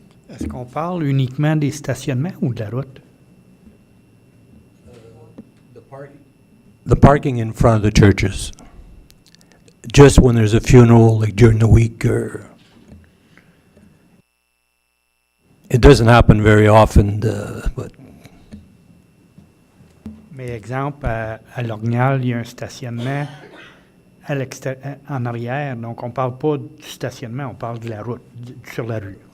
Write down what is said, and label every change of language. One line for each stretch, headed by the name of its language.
French: Est-ce qu'on parle uniquement des stationnements ou de la route?
English: The parking in front of the churches. Just when there's a funeral, like during the week, or... It doesn't happen very often, but...
French: Mais exemple, à Lorgnal, il y a un stationnement en arrière, donc on ne parle pas du stationnement, on parle de la route, sur la rue.